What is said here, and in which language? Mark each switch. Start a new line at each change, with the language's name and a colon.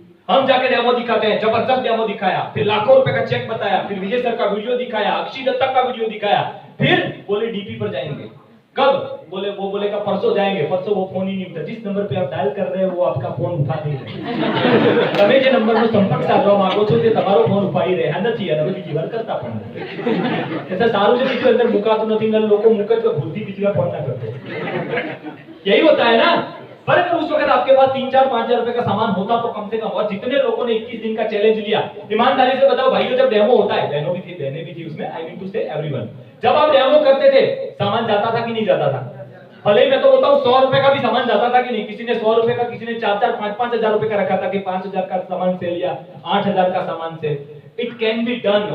Hindi: हम जाके डेमो दिखाते हैं, जबरदस्त डेमो दिखाया, फिर लाखों रुपए का चेक बताया, फिर विजय सर का वीडियो दिखाया, अक्षय दत्ता का वीडियो दिखाया, फिर बोले डीपी पर जाएंगे। कब? बोले का परसों जाएंगे। परसों वो फोन ही नहीं उठा, जिस नंबर पे आप डायल कर रहे हैं वो आपका फोन उठा नहीं रहे।
Gujarati: તમે જે નંબરનો સંપર્ક સાધવા માંગો છો તે તમારો ફોન ઉપાડી રહ્યા નથી, અને બીજી વાર કરતા પણ નથી। એટલે સારું છે બીજું અંદર મુકાતું નથી, ને લોકો મુકે તો ભૂલથી બીજી વાર ફોન ના કરતો।
Hindi: यही होता है ना। पर अगर उस वक्त आपके पास 3-4-5 रुपए का सामान होता तो कम से कम, और जितने लोगों ने 21 दिन का चैलेंज लिया, ईमानदारी से बताओ भाइयों, जब डेमो होता है, बहनों भी थी, बहनें भी थी उसमें,
English: I mean to say everyone,
Hindi: जब आप डेमो करते थे सामान जाता था कि नहीं जाता था? भले मैं तो बोलता हूँ 100 रुपए का भी सामान जाता था कि नहीं? किसी ने 100 रुपए का, किसी ने 4-5 हजार रुपए का रखा था कि 5,000 का सामान सेल या 8,000 का सामान cell.
English: It can be done.